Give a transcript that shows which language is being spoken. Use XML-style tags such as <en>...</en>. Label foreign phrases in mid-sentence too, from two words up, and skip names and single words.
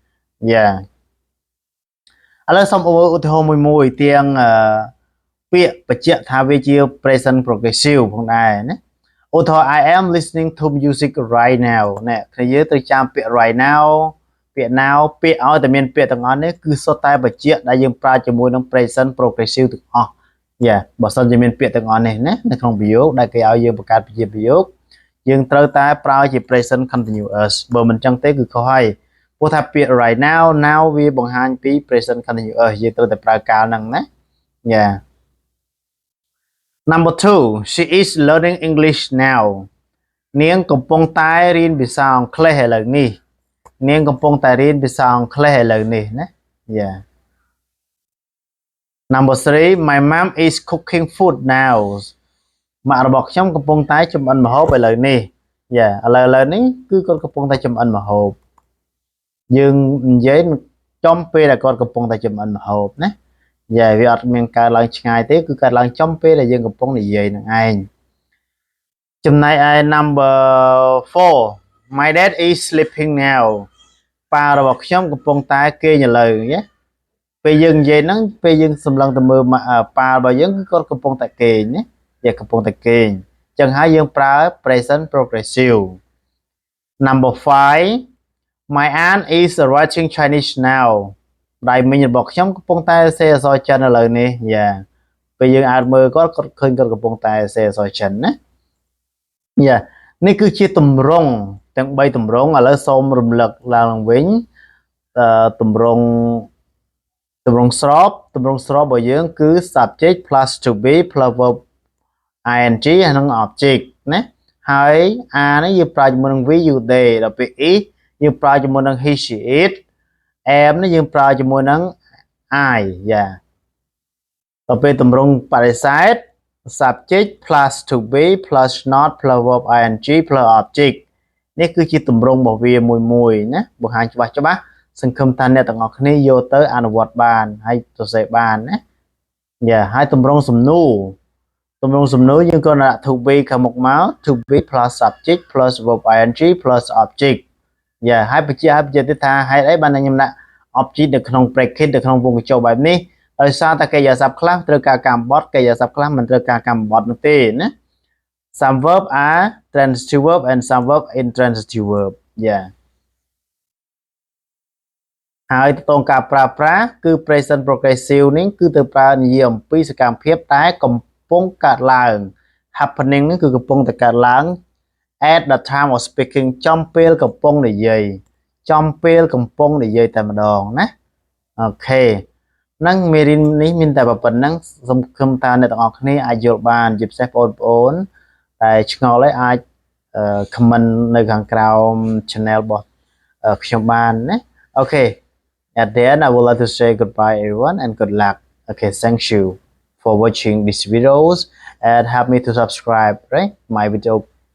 <km>ឥឡូវសូមឧទាហរណ៍មួយទាំងពាក្យបញ្ជាក់ថាវាជា</km> <en>present progressive</en> <km>ផងដែរណាឧទាហរណ៍</km> <en>I am listening to music right now</en> <km>ណាគ្នាយើងត្រូវចាំពាក្យ</km> <en>right now</en> <km>ពាក្យ now ពាក្យឲ្យតែមានពាក្យទាំងអស់នេះគឺសុទ្ធតែបញ្ជាក់ដែលយើងប្រើជាមួយនឹង</km> <en>present progressive</en> <km>ទាំងអស់បើសិនជាមានពាក្យទាំងអស់នេះណានៅក្នុងប្រយោគដែលគេឲ្យយើងបង្កើតជាប្រយោគយើងត្រូវតែប្រើជា</km> <en>present continuous</en> <km>បើមិនចឹងទេគឺខុសហើយព្រោះថាពាក្យ</km> <en>right now</en> <km>វាបង្ហាញពី</km> <en>present continuous</en> <km>យើងត្រូវតែប្រើកាលហ្នឹងណា</km> <en>Number 2 she is learning English now</en> <km>នាងកំពុងតែរៀនភាសាអង់គ្លេសឥឡូវនេះនាងកំពុងតែរៀនភាសាអង់គ្លេសឥឡូវនេះណា</km> <en>Number 3 my mom is cooking food now</en> <km>ម៉ាក់របស់ ខ្ញុំកំពុងតែចម្អិនម្ហូបឥឡូវនេះឥឡូវនេះគឺគាត់កំពុងតែចម្អិនម្ហូបយើងនិយាយចំពេលដែលគាត់កំពុងតែចម្អិនម្ហូបណាវាអត់មាន កើតឡើងឆ្ងាយទេគឺកើតឡើងចំពេលដែលយើងកំពុងនិយាយនឹងឯងចំណែកឯ</km> <en>number 4 my dad is sleeping</en> <km>now ប៉ារបស់ខ្ញុំកំពុងតែគេងឥឡូវពេលយើងនិយាយហ្នឹងពេលយើងសម្លឹងទៅមើលប៉ារបស់យើងគឺគាត់កំពុងតែគេងណាកំពុងតែគេងអញ្ចឹងហើយយើងប្រើ</km> <en>present progressive Number 5 my aunt is writing Chinese now</en> <km>ដៃមីងរបស់ខ្ញុំកំពុងតែសរសេរអក្សរចិនឥឡូវនេះពេលយើងអាចមើលគាត់ឃើញគាត់កំពុងតែសរសេរអក្សរចិនណា នេះគឺជាទម្រង់ទាំង3ទម្រង់ឥឡូវសូមរំលឹកឡើងវិញទម្រង់ស្របរបស់យើងគឺ</km> <en>subject plus to be plus verb ing</en> <km>និង object ណាហើយ a នេះយើងប្រើជាមួយនឹង</km> <en>we you they</en> <km>ដល់ពេល is យើងប្រើជាមួយនឹង</km> <en>he she it</en> <km>am នេះយើងប្រើជាមួយនឹង I យ៉ាដល់ពេលតម្រង់បដិសេធ</km> <en>subject plus to be plus not plus verb ing plus object</en> <km>នេះគឺជាតម្រង់របស់ វាមួយណាបង្ហាញច្បាស់សង្ឃឹមថាអ្នកទាំងអស់គ្នាយកទៅអនុវត្តបានហើយសរសេរបានណា យ៉ាហើយតម្រង់សំណួរយើងក៏ដាក់</km> <en>to be</en> <km>ខាងមុខមក</km> <en>to be plus subject plus verb ing plus object</en> <km>យ៉ាហើយបញ្ជាក់ទៀតថាហេតុអីបានខ្ញុំដាក់ object នៅក្នុង bracket នៅក្នុងវងកញ្ចក់បែបនេះដោយសារតែកិរិយាសព្ទខ្លះត្រូវការកម្មបត្តិកិរិយាសព្ទខ្លះមិនត្រូវការកម្មបត្តិនោះទេណា</km> <en>some verb are transitive verb and some verb intransitive verb</en> <km>យ៉ា ហើយតទៅការប្រើប្រាស់គឺ</km> <en>present progressive</en> <km>នេះគឺទៅប្រើនិយាយអំពីសកម្មភាពដែលកំពុងកើតឡើង happening នេះគឺកំពុងតែកើតឡើង</km> <en>at the time of speaking</en> <km>ចំពេលកំពុងនិយាយ តែម្ដងណាអូខេនឹងមេរៀននេះមានតែប៉ុណ្្នឹងសង្ឃឹមថាអ្នកទាំងអស់គ្នាអាចយល់បានជាពិសេសបងប្អូនតែឆ្ងល់ហើយអាច comment នៅខាងក្រោម channel របស់ខ្ញុំបានណាអូខេ</km> <en>At the end I would like to say goodbye everyone and good luck okay thank you for watching these videos and help me to subscribe right my video</en>